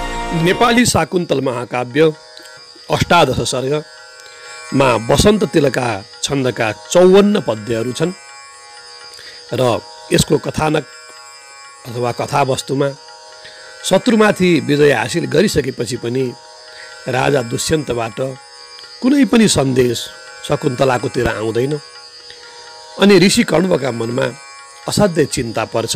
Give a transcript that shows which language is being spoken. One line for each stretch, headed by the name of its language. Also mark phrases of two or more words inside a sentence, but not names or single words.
Nepali: नेपाली शाकुन्तल महाकाव्य अष्टादश सर्गमा वसन्त तिलका छन्दका 54 पद्यहरू छन् र यसको कथानक अथवा कथावस्तुमा शत्रुमाथि विजय हासिल गरिसकेपछि पनि राजा दुष्यन्तबाट कुनै पनि सन्देश शकुन्तलाकोतिर आउँदैन अनि ऋषि कण्वका मनमा असाध्यै चिन्ता पर्छ।